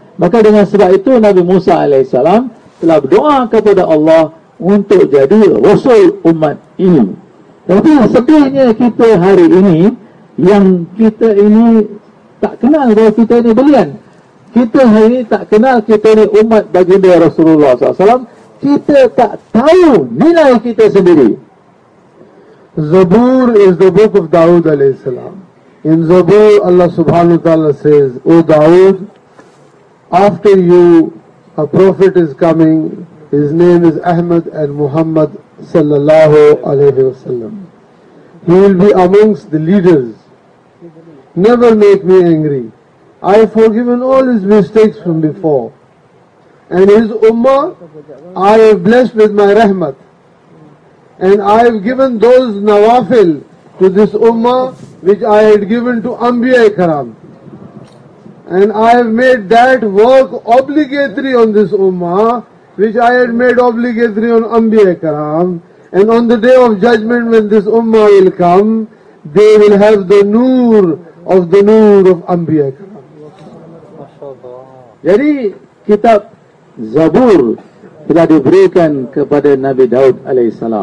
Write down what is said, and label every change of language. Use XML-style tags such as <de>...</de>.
<ms>Maka dengan sebab itu Nabi Musa AS telah berdoa kepada Allah untuk jadi rasul umat ini. Tetapi sedihnya kita hari ini, yang kita ini tak kenal bahawa kita ini belian. Kita hari ini tak kenal kita ini umat baginda Rasulullah SAW. Kita tak tahu nilai kita sendiri.</ms> <en>Zabur is the book of Dawud AS. In Zabur, Allah Subhanahu Wa Taala says, O Dawud, after you, a prophet is coming. His name is Ahmad and Muhammad Sallallahu Alaihi Wasallam. He will be amongst the leaders. Never make me angry. I have forgiven all his mistakes from before. And his ummah, I have blessed with my rahmat. And I have given those nawafil to this ummah, which I had given to Anbiya-e-Karam. And I have made that work obligatory on this ummah, which I had made obligatory on Anbiya-e-Karam. And on the day of judgment when this ummah will come, they will have the noor of the Nur of Anbiya.</en> <ms>Jadi kitab Zabur telah diberikan kepada Nabi Daud AS.</ms>